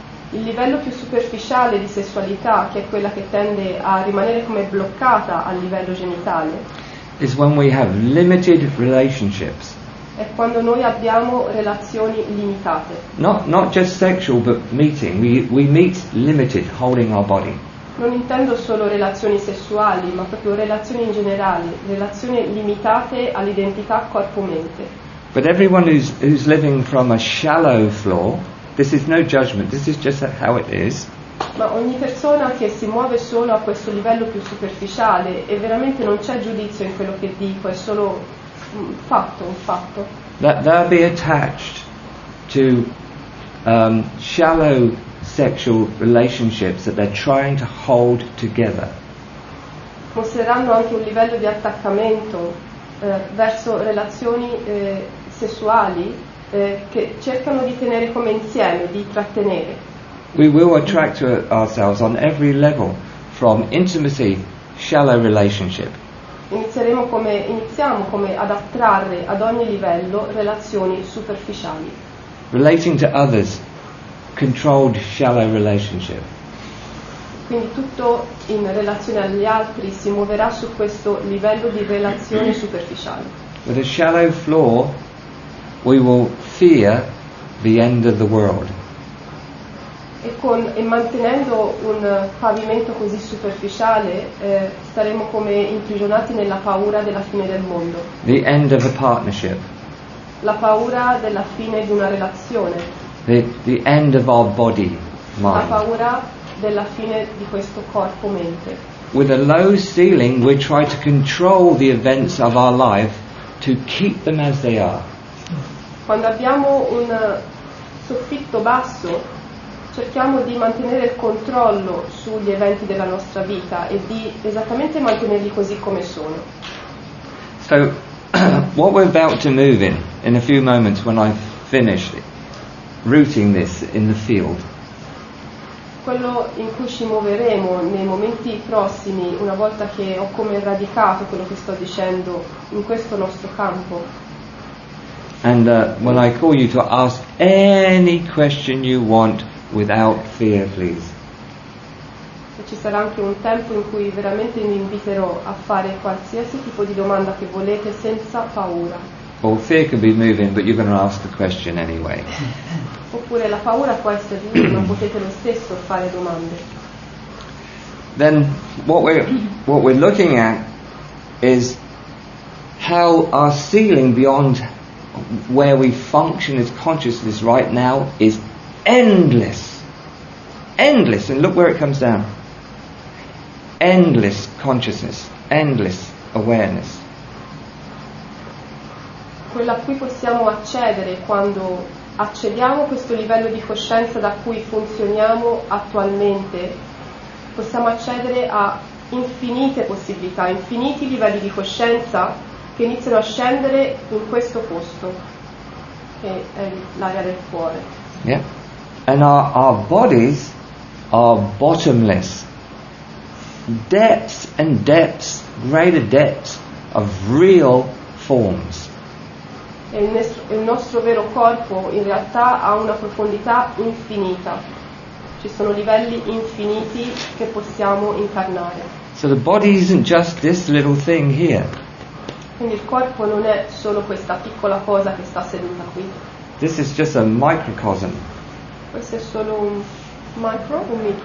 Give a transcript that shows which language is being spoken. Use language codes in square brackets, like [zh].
[it] Il livello più superficiale di sessualità, che è quella che tende a rimanere come bloccata a livello genitale, [en] is when we have limited relationships. [it] è quando noi abbiamo relazioni limitate. [en] Not just sexual, but meeting. We meet limited, holding our body. [it] Non intendo solo relazioni sessuali, ma proprio relazioni in generale, relazioni limitate all'identità corpo-mente. [en] But everyone who's living from a shallow floor, this is no judgment, this is just how it is. [it] Ma ogni persona che si muove solo a questo livello più superficiale, e veramente non c'è giudizio in quello che dico, è solo un fatto. [en] That they'll be attached to shallow sexual relationships that they're trying to hold together. [it] Mostreranno anche un livello di attaccamento verso relazioni sessuali che cercano di tenere come insieme, di trattenere. [en] We will attract to ourselves on every level, from intimacy, shallow relationship, [it] Iniziamo come ad attrarre ad ogni livello relazioni superficiali. [en] relating to others, controlled shallow relationship. [it] Quindi tutto in relazione agli altri si muoverà su questo livello di relazione superficiale. [en] With a shallow floor, we will fear the end of the world. [it] E mantenendo un pavimento così superficiale staremo come imprigionati nella paura della fine del mondo, [en] The end of a partnership, [it] la paura della fine di una relazione, [en] the end of our body, [it] la [en] mind. [it] paura della fine di questo corpo-mente. [en] With a low ceiling, we try to control the events of our life to keep them as they are. [it] Quando abbiamo un soffitto basso, cerchiamo di mantenere il controllo sugli eventi della nostra vita e di esattamente mantenerli così come sono. [en] So, what we're about to move in a few moments when I finish rooting this in the field, [it] Quello in cui ci muoveremo nei momenti prossimi, una volta che ho come radicato quello che sto dicendo in questo nostro campo, [en] and when I call you to ask any question you want without fear, please. [it] e ci sarà anche un tempo in cui veramente vi inviterò a fare qualsiasi tipo di domanda che volete senza paura. [en] Or fear can be moving, but you're going to ask the question anyway. [it] Oppure la paura può essere lì, ma potete lo stesso fare domande. [en] Then what we're looking at is how our ceiling beyond where we function as consciousness right now is endless. Endless, and look where it comes down. Endless consciousness, endless awareness. [it] Quella a cui possiamo accedere quando accediamo a questo livello di coscienza da cui funzioniamo attualmente, possiamo accedere a infinite possibilità, infiniti livelli di coscienza che iniziano a scendere in questo posto, che è l'area del cuore. [en] Yeah? And our bodies are bottomless. Depths and depths, greater depths of real forms. [it] E il nostro vero corpo in realtà ha una profondità infinita. Ci sono livelli infiniti che possiamo incarnare. [en] So the body isn't just this little thing here. [it] Quindi il corpo non è solo questa piccola cosa che sta seduta qui. [en] This is just a microcosm. [it] Questo è solo un micro, un micro.